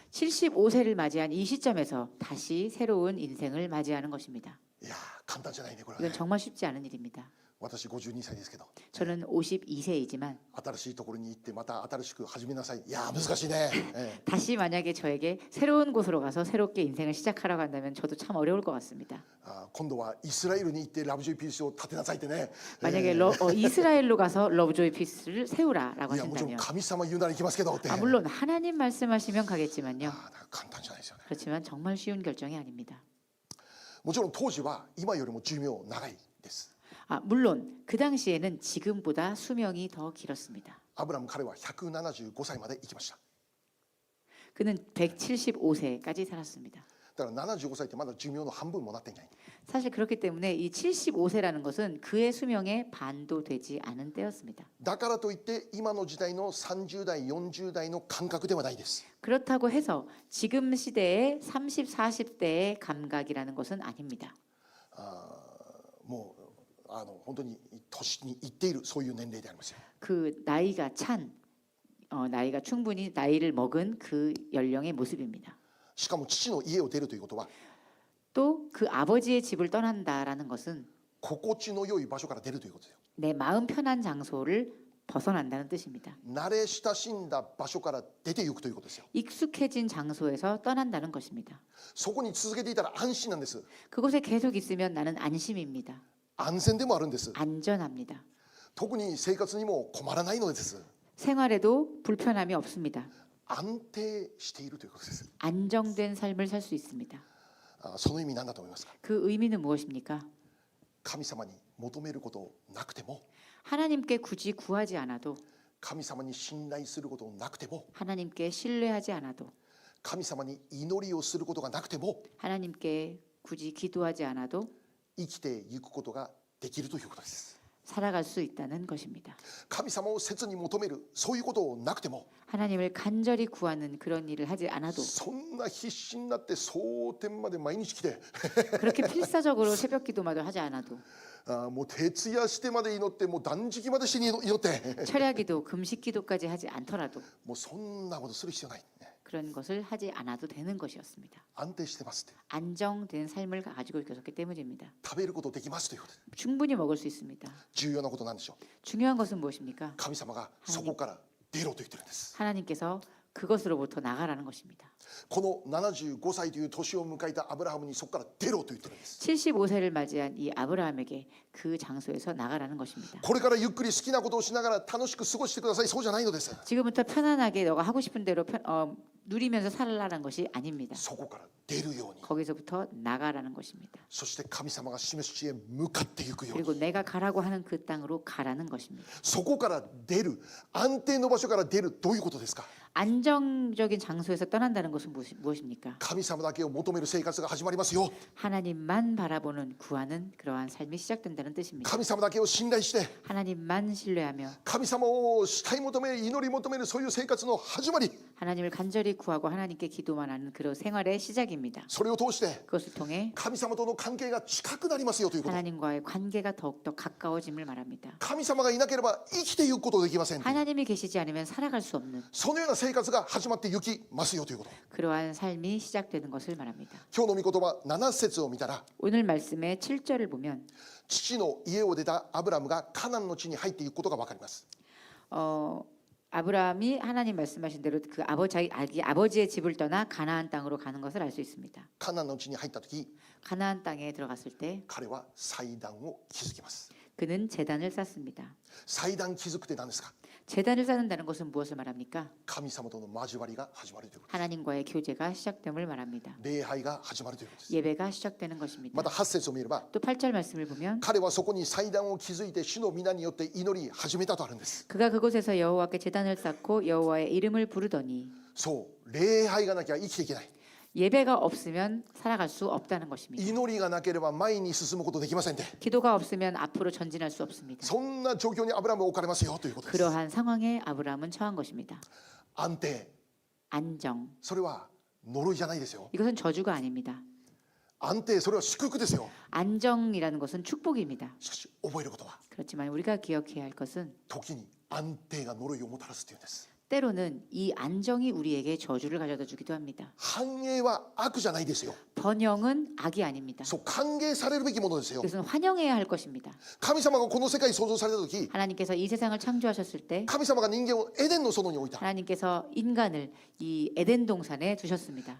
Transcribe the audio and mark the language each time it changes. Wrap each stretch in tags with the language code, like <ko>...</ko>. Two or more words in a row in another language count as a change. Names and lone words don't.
<ko>75세를 맞이한 이 시점에서 다시 새로운 인생을 맞이하는 것입니다.</ko> <ja>いやー簡単じゃないねこれは</ja> <ko>이건</ko> <ja>ね。</ja> <ko>정말 쉽지 않은 일입니다.</ko> <ja>私52歳ですけど</ja> <ko>저는 52세이지만</ko> <ja>新しいところに行ってまた新しく始めなさい。いやー難しいね。</ja> <ko>다시 만약에 저에게 새로운 곳으로 가서 새롭게 인생을 시작하라고 한다면 저도 참 어려울 것 같습니다.</ko> <ja>今度はイスラエルに行ってラブジョイピースを建てなさいってね。</ja> <ko>만약에 이스라엘로 가서 러브조이 피스를 세우라라고</ko> <ja>いやもちろん</ja> <ko>하신다면</ko> <ja>神様言うなら行きますけどって。</ja> <ko>물론 하나님 말씀하시면 가겠지만요.</ko> <ja>なんか簡単じゃないですよね。</ja> <ko>그렇지만 정말 쉬운 결정이 아닙니다.</ko> <ja>もちろん当時は今よりも寿命長いです。</ja> <ko>물론 그 당시에는 지금보다 수명이 더 길었습니다.</ko> <ja>アブラム彼は175歳まで生きました。</ja> <ko>그는 175세까지 살았습니다.</ko> <ja>だから75歳ってまだ寿命の半分もなっていない。</ja> <ko>사실 그렇기 때문에 이 75세라는 것은 그의 수명의 반도 되지 않은 때였습니다.</ko> <ja>だからといって今の時代の30代40代の感覚ではないです。</ja> <ko>그렇다고 해서 지금 시대의 30, 40대의 감각이라는 것은 아닙니다.</ko> <ja>もう本当に年にいっているそういう年齢でありますよ。</ja> <ko>그 나이가 찬 나이가 충분히 나이를 먹은 그 연령의 모습입니다.</ko> <ja>しかも父の家を出るということは</ja> <ko>또 그 아버지의 집을 떠난다라는 것은</ko> <ja>心地の良い場所から出るということですよ。</ja> <ko>내 마음 편한 장소를 벗어난다는 뜻입니다.</ko> <ja>慣れ親しんだ場所から出ていくということですよ。</ja> <ko>익숙해진 장소에서 떠난다는 것입니다.</ko> <ja>そこに続けていたら安心なんです。</ja> <ko>그곳에 계속 있으면 나는 안심입니다.</ko> <ja>安全でもあるんです。</ja> <ko>안전합니다.</ko> <ja>特に生活にも困らないのです。</ja> <ko>생활에도 불편함이 없습니다.</ko> <ja>安定しているということです。</ja> <ko>안정된 삶을 살 수 있습니다.</ko> <ja>その意味何だと思いますか。</ja> <ko>그 의미는 무엇입니까?</ko> <ja>神様に求めることなくても、</ja> <ko>하나님께 굳이 구하지 않아도,</ko> <ja>神様に信頼することなくても、</ja> <ko>하나님께 신뢰하지 않아도,</ko> <ja>神様に祈りをすることがなくても、</ja> <ko>하나님께 굳이 기도하지 않아도</ko> <ja>生きていくことができるということです。</ja> <ko>살아갈 수 있다는 것입니다.</ko> <ja>神様を切に求めるそういうことなくても、</ja> <ko>하나님을 간절히 구하는 그런 일을 하지 않아도</ko> <ja>そんな必死になって蒼天まで毎日来て</ja> <ko>그렇게 필사적으로 새벽 기도마저 하지 않아도</ko> <ja>もう徹夜してまで祈ってもう断食までして祈って</ja> <ko>철야기도 금식 기도까지 하지 않더라도</ko> <ja>もうそんなことする必要ない。</ja> <ko>그런 것을 하지 않아도 되는 것이었습니다.</ko> <ja>安定してますって。</ja> <ko>안정된 삶을 가지고 있었기 때문입니다.</ko> <ja>食べることできますということです。</ja> <ko>충분히 먹을 수 있습니다.</ko> <ja>重要なことなんでしょう。</ja> <ko>중요한 것은 무엇입니까?</ko> <ja>神様がそこから出ろと言ってるんです。</ja> <ko>하나님께서 그것으로부터 나가라는 것입니다.</ko> <ja>この75歳という年を迎えたアブラハムにそこから出ろと言ってるんです。</ja> <ko>75세를 맞이한 이 아브라함에게 그 장소에서 나가라는 것입니다.</ko> <ja>これからゆっくり好きなことをしながら楽しく過ごしてください。そうじゃないのです。</ja> <ko>지금부터 편안하게 너가 하고 싶은 대로 누리면서 살라는 것이 아닙니다.</ko> <ja>そこから出るように、</ja> <ko>거기서부터 나가라는 것입니다.</ko> <ja>そして神様が示す地へ向かっていくように、</ja> <ko>그리고 내가 가라고 하는 그 땅으로 가라는 것입니다.</ko> <ja>そこから出る、安定の場所から出る、どういうことですか。</ja> <ko>안정적인 장소에서 떠난다는 것은 무엇입니까?</ko> <ja>神様だけを求める生活が始まりますよ。</ja> <ko>하나님만 바라보는 구하는 그러한 삶이 시작된다는 뜻입니다.</ko> <ja>神様だけを信頼して、</ja> <ko>하나님만 신뢰하며</ko> <ja>神様を慕い求める、祈り求める、そういう生活の始まり、</ja> <ko>하나님을 간절히 구하고 하나님께 기도만 하는 그런 생활의 시작입니다.</ko> <ja>それを通して</ja> <ko>그것을 통해</ko> <ja>神様との関係が近くなりますよということ。</ja> <ko>하나님과의 관계가 더욱더 가까워짐을 말합니다.</ko> <ja>神様がいなければ生きていくことできません。</ja> <ko>하나님이 계시지 않으면 살아갈 수 없는</ko> <ja>そのような生活が始まっていきますよということ。</ja> <ko>그러한 삶이 시작되는 것을 말합니다.</ko> <ja>今日の御言葉7節を見たら、</ja> <ko>오늘 말씀의 7절을 보면</ko> <ja>父の家を出たアブラムがカナンの地に入っていくことが分かります。</ja> <ko>아브라함이 하나님 말씀하신 대로 그 아버지의 집을 떠나 가나안 땅으로 가는 것을 알 수 있습니다.</ko> <ja>カナンの地に入った時、</ja> <ko>가나안 땅에 들어갔을 때</ko> <ja>彼は祭壇を築きます。</ja> <ko>그는 제단을 쌓습니다.</ko> <ja>祭壇築くって何ですか。</ja> <ko>제단을 쌓는다는 것은 무엇을 말합니까?</ko> <ja>神様との交わりが始まるということ。</ja> <ko>하나님과의 교제가 시작됨을 말합니다.</ko> <ja>礼拝が始まるということです。</ja> <ko>예배가 시작되는 것입니다.</ko> <ja>また8節を見れば、</ja> <ko>또 8절 말씀을 보면</ko> <ja>彼はそこに祭壇を築いて主の皆によって祈り始めたとあるんです。</ja> <ko>그가 그곳에서 여호와께 제단을 쌓고 여호와의 이름을 부르더니</ko> <ja>そう礼拝がなきゃ生きていけない。</ja> <ko>예배가 없으면 살아갈 수 없다는 것입니다.</ko> <ja>祈りがなければ前に進むことできませんで、</ja> <ko>기도가 없으면 앞으로 전진할 수 없습니다.</ko> <ja>そんな状況にアブラムは置かれますよということです。</ja> <ko>그러한 상황에 아브라함은 처한 것입니다.</ko> <ja>安定、</ja> <ko>안정.</ko> <ja>それは呪いじゃないですよ。</ja> <ko>이것은 저주가 아닙니다.</ko> <ja>安定、それは祝福ですよ。</ja> <ko>안정이라는 것은 축복입니다.</ko> <ja>しかし覚えることは、</ja> <ko>그렇지만 우리가 기억해야 할 것은</ko> <ja>時に安定が呪いをもたらすというんです。</ja> <ko>때로는 이 안정이 우리에게 저주를 가져다 주기도 합니다.</ko> <ja>繁栄は悪じゃないですよ。</ja> <ko>번영은 악이 아닙니다.</ko> <ja>そう歓迎されるべきものですよ。</ja> <ko>이것은 환영해야 할 것입니다.</ko> <ja>神様がこの世界を創造された時、</ja> <ko>하나님께서 이 세상을 창조하셨을 때</ko> <ja>神様が人間をエデンの園に置いた。</ja> <ko>하나님께서 인간을 이 에덴 동산에 두셨습니다.</ko>